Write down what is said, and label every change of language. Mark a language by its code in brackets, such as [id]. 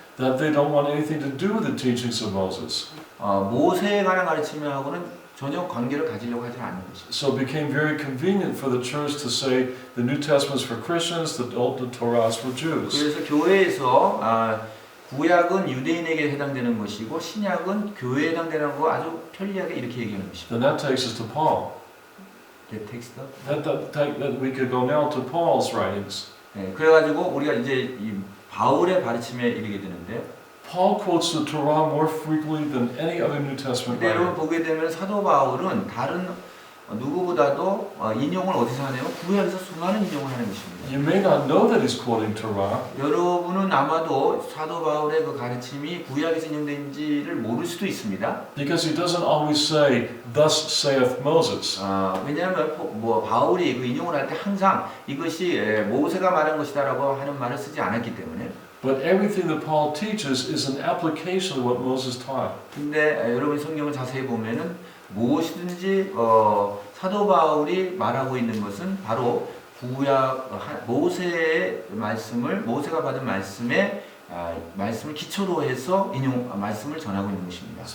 [en] that they don't want anything to do with the teachings of Moses. [ko] 모세에 관한 가르침하고는 전혀 관계를 가지려고 하지 않는 것입니다. [en] So it became very convenient for the church to say the New Testament's for Christians, the Torah's for Jews. [ko] 그래서 교회에서 구약은 유대인에게 해당되는 것이고 신약은 교회에 해당되는 거 아주 편리하게 이렇게 얘기하는 것입니다. [en] Then that takes us to Paul. [ko] 텍스트. [en] That we could go now to Paul's writings. [ko] 그래가지고 우리가 이제 이 바울의 가르침에 이르게 되는데. [en] Paul quotes the Torah more frequently than any other New Testament [ko] 근데 여러분 [en] writer. [ko] 보게 되면 사도 바울은 다른 누구보다도 인용을 어디서 하냐면 구약에서 수많은 인용을 하는 것입니다. [en] You may not know that he's quoting Torah, [ko] 여러분은 아마도 사도 바울의 그 가르침이 구약에서 인용된지를 모를 수도 있습니다. [en] because he doesn't always say, "Thus saith Moses." [ko] 왜냐하면 바울이 그 인용을 할 때 항상 이것이 모세가 말한 것이다라고 하는 말을 쓰지 않았기 때문에. [en] But everything that Paul teaches is an application of what Moses taught. [ko] 근데 여러분이 성경을 자세히 보면은 무엇이든지 사도 바울이 말하고 있는 것은 바로 구약 모세의 말씀을 모세가 받은 말씀을 기초로 해서 말씀을 전하고 있는 것입니다.